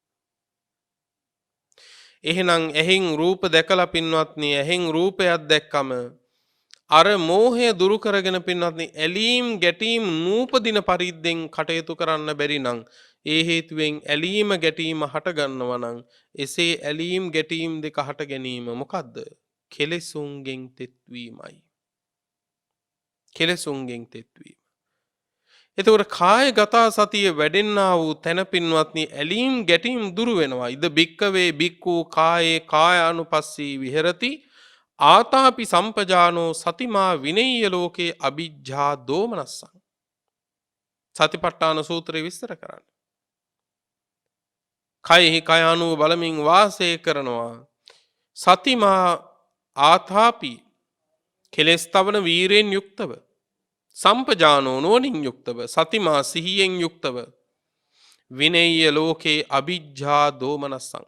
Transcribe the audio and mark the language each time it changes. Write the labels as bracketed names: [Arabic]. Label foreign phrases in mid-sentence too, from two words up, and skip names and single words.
[Sinhala] එහෙනම් ඇහෙන් රූප දැකලා පින්වත්නි ඇහෙන් රූපයක් දැක්කම අර මෝහය දුරු කරගෙන පින්වත්නි ඇලීම් ගැටීම් නූපදින පරිද්දෙන් කටයුතු කරන්න බැරි නම් ඒ හේතුවෙන් ඇලීම ගැටීම හට ගන්නවා නම් එසේ ඇලීම් ගැටීම් දෙක හට ගැනීම මොකද්ද? කෙලෙසුන්ගෙන් තෙත්වීමයි. කෙලෙසුන්ගෙන් තෙත්වීම. එතකොට කායගත සතිය වැඩෙන්නා වූ තැන පින්වත්නි ඇලීම් ගැටීම් දුරු වෙනවා. [Pali] ඉද බික්කවේ බික්කු කායේ කායානුපස්සී විහෙරති ආතාපි සම්පජානෝ සතිමා විනෙය්‍ය ලෝකේ අ비ජ්ජා දෝමනස්සං. [Sinhala] සතිපට්ඨාන සූත්‍රය විස්තර කරන්නේ. කයෙහි කයානුව බලමින් වාසය කරනවා. [Pali] සතිමා ආතාපි [Sinhala] කෙලෙස් තවන වීරයෙන් යුක්තව සම්පජානෝ නුවණින් යුක්තව සතිමා සිහියෙන් යුක්තව [Pali] විනෙය්‍ය ලෝකේ අ비ජ්ජා දෝමනස්සං.